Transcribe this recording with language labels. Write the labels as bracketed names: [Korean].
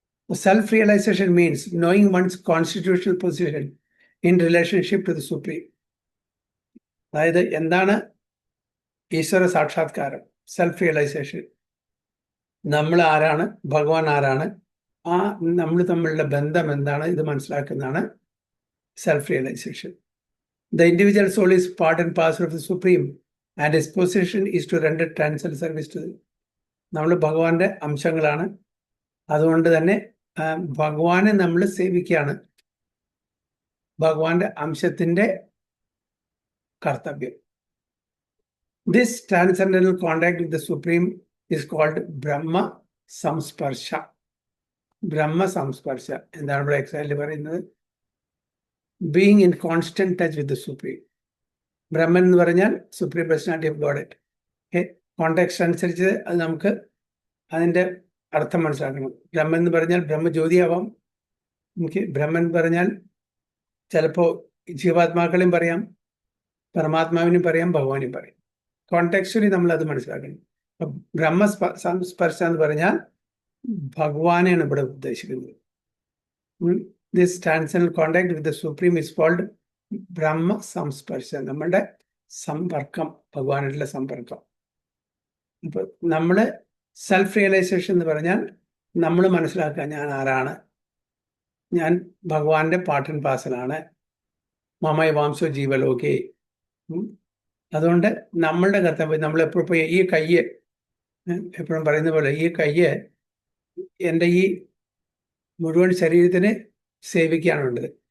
[English] Self realization means knowing one's constitutional position in relationship to the supreme. [Malayalam] അതായത് എന്താണ് ഈശ്വര സാക്ഷാത്കാരം, സെൽഫ് റിയലൈസേഷൻ. നമ്മൾ ആരാണ്, ഭഗവാൻ ആരാണ്, ആ നമ്മൾ തമ്മിലുള്ള ബന്ധം എന്താണ്, ഇത് മനസ്സിലാക്കുന്നതാണ് self realization. [English] The individual soul is part and parcel of the Supreme, and his position is to render transcendental service to them. [Malayalam] നമ്മൾ ഭഗവാന്റെ അംശങ്ങളാണ്, അതുകൊണ്ട് തന്നെ ഭഗവാനെ നമ്മൾ സേവിക്കുകയാണ് ഭഗവാന്റെ അംശത്തിന്റെ കർത്തവ്യം. [English] This transcendental contact with the Supreme is called Brahma Samsparsha. [Malayalam] ബ്രഹ്മ സംസ്പർശ എന്താണ് ഇവിടെ എക്സാക്ട്ലി പറയുന്നത്? [English] Being in constant touch with the supreme. [Malayalam] Brahman എന്ന് പറഞ്ഞാൽ [English] Supreme personality of god. [Malayalam] Context അനുസരിച്ച് അത് നമുക്ക് അതിൻ്റെ അർത്ഥം മനസ്സിലാക്കണം. ബ്രഹ്മൻ എന്ന് പറഞ്ഞാൽ ബ്രഹ്മജ്യോതിയാവാം. എനിക്ക് ബ്രഹ്മൻ എന്ന് പറഞ്ഞാൽ ചിലപ്പോൾ ജീവാത്മാക്കളെയും പറയാം, പരമാത്മാവിനും പറയാം, ഭഗവാനും പറയാം. കോണ്ടെക്സ്ച്വലി നമ്മൾ അത് മനസ്സിലാക്കണം. ബ്രഹ്മ സംസ്പർശ എന്ന് പറഞ്ഞാൽ ഭഗവാനെയാണ് ഇവിടെ ഉദ്ദേശിക്കുന്നത്. [English] This transcendental contact with the Supreme is called [Malayalam] ബ്രഹ്മ സംസ്പർശ, നമ്മളുടെ സമ്പർക്കം, ഭഗവാനായിട്ടുള്ള സമ്പർക്കം. ഇപ്പൊ നമ്മള് സെൽഫ് റിയലൈസേഷൻ എന്ന് പറഞ്ഞാൽ നമ്മൾ മനസ്സിലാക്കുക, ഞാൻ ആരാണ്, ഞാൻ ഭഗവാന്റെ [English] part and പാർസലാണ്, [Sanskrit] മമൈ വാംസോ ജീവലോകേ. [Malayalam] അതുകൊണ്ട് നമ്മളുടെ കർത്തവ്യം, നമ്മളെപ്പോഴും പോയി ഈ കയ്യ്, എപ്പോഴും പറയുന്ന പോലെ ഈ കയ്യ് എൻ്റെ ഈ മുഴുവൻ ശരീരത്തിന് സേവിക്കുകയാണ് വേണ്ടത്.